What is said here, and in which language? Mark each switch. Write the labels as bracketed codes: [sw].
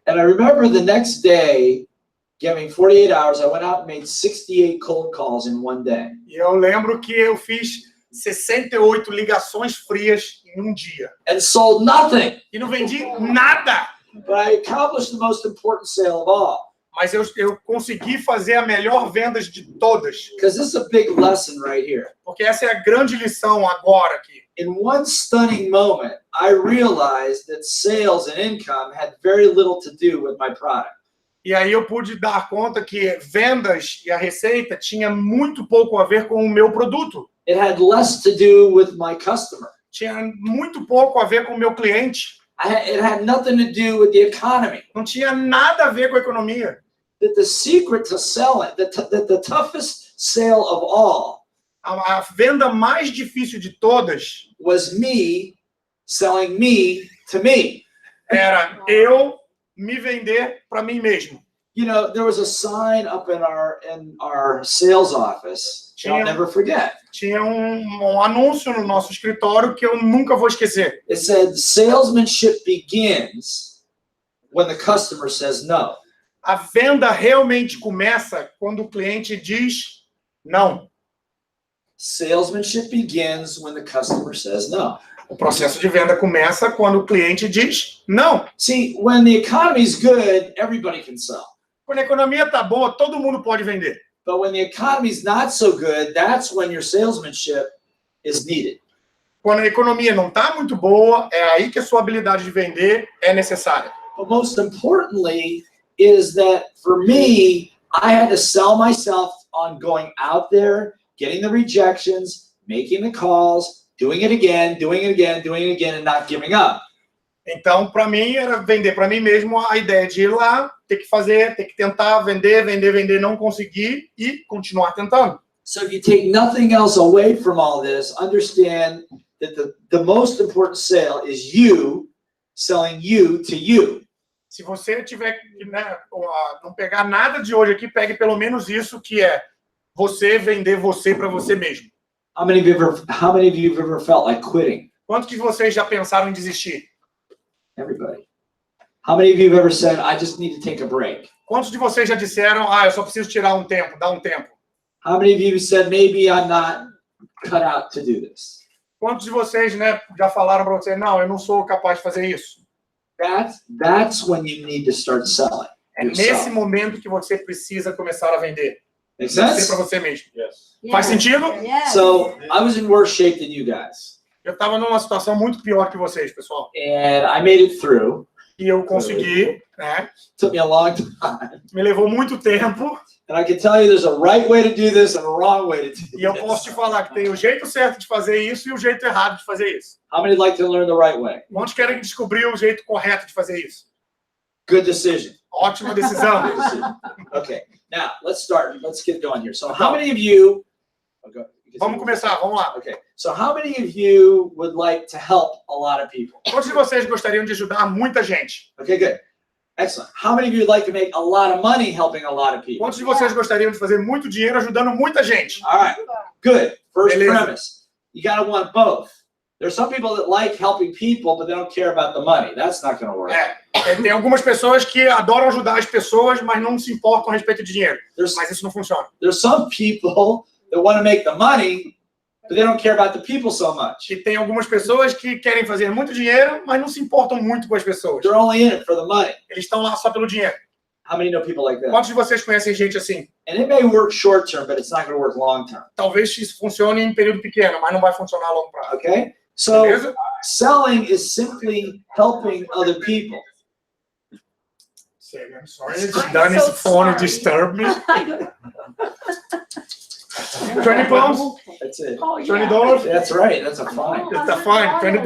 [en] And I remember the next day, giving 48 hours, I went out and made 68 cold calls in one day. [pt] E eu lembro que eu fiz 68 ligações frias em um dia. [en] And sold nothing. [pt] E não vendi nada. [en] But I accomplished the most important sale of all. [pt] Mas eu consegui fazer a melhor venda de todas. [en] Because this is a big lesson right here. [pt] Porque essa é a grande lição agora aqui. [en] In one stunning moment, I realized that sales and income had very little to do with my product. [pt] E aí eu pude dar conta que vendas e a receita tinha muito pouco a ver com o meu produto. [en] It had less to do with my customer. [pt] Tinha muito pouco a ver com o meu cliente. [en] It had nothing to do with the economy. [pt] Não tinha nada a ver com a economia. [en] That the secret to selling, the toughest sale of all, [pt] A venda mais difícil de todas [en] was me selling me to me. [pt] Era eu me vender para mim mesmo. [en] You know, there was a sign up in our sales office that I'll never forget. [pt] Tinha um anúncio no nosso escritório que eu nunca vou esquecer. [en] It said, salesmanship begins when the customer says no. [pt] A venda realmente começa quando o cliente diz não. [en] Salesmanship begins when the customer says no. [pt] O processo de venda começa quando o cliente diz não. [en] See, when the economy is good, everybody can sell. [pt] Quando a economia tá boa, todo mundo pode vender. [en] But when the economy is not so good, that's when your salesmanship is needed. [pt] Quando a economia não tá muito boa, é aí que a sua habilidade de vender é necessária. [en] But most importantly is that for me, I had to sell myself on going out there, getting the rejections, making the calls, doing it again, and not giving up. [pt] Então, para mim, era vender para mim mesmo a ideia de ir lá, ter que fazer, ter que tentar, vender, não conseguir e continuar tentando. [en] So if you take nothing else away from all this, understand that the most important sale is you selling you to you. [pt] Se você tiver, né, não pegar nada de hoje aqui, pegue pelo menos isso, que é você vender você para você mesmo. [en] How many of you have ever felt like quitting? [pt] Quantos de vocês já pensaram em desistir? [en] Everybody. How many of you have ever said, I just need to take a break? [pt] Quantos de vocês já disseram, eu só preciso tirar um tempo, dar um tempo? [en] How many of you said, maybe I'm not cut out to do this? [pt] Quantos de vocês, né, já falaram para você, não, eu não sou capaz de fazer isso? [en] That's when you need to start selling. [pt] É nesse momento que você precisa começar a vender. [en] Make sense? [pt] Para você mesmo. [en] Yes. [pt] Faz sentido? [en] Yes. So I was in worse shape than you guys. [pt] Eu estava numa situação muito pior que vocês, pessoal. [en] And I made it through. [pt] E eu consegui, né? [en] Took me a long time. [pt] Me levou muito tempo. [en] And I can tell you there's a right way to do this and a wrong way to do [pt] E eu posso te [en] this. [pt] falar que tem o jeito certo de fazer isso e o jeito errado de fazer isso. [en] How many like to learn the right way? [pt] Quantos querem descobrir o jeito correto de fazer isso? [en] Good decision. [pt] Ótima decisão. [en] Good decision. Okay, now let's start. Let's get going here. So how many of you... [pt] Vamos começar, vamos lá. [en] Okay, so how many of you would like to help a lot of people? [pt] Quantos de vocês gostariam de ajudar muita gente? [en] Okay, good. Excellent. How many of you would like to make a lot of money helping a lot of people? [pt] Quantos de vocês gostariam de fazer muito dinheiro ajudando muita gente? [en] All right, good. First [pt] Beleza. [en] premise. You got to want both. There's some people that like helping people, but they don't care about the money. That's not going to work. [pt] Tem algumas pessoas que adoram ajudar as pessoas, mas não se importam a respeito de dinheiro. Mas isso não funciona. [en] There's some people that want to make the money, but they don't care about the people so much. [pt] E tem algumas pessoas que querem fazer muito dinheiro, mas não se importam muito com as pessoas. [en] They're only in it for the money. [pt] Eles estão lá só pelo dinheiro. [en] How many know people like that? [pt] Quantos de vocês conhecem gente assim? [en] And it may work short term, but it's not going to work long term. [pt] Talvez isso funcione em período pequeno, mas não vai funcionar a longo prazo. [en] Okay? So [pt] Beleza? [en] selling is simply helping other people. I'm sorry, Danny's phone disturbed me. 20 pounds? That's it. $20? That's right. That's a fine. It's a fine, $20.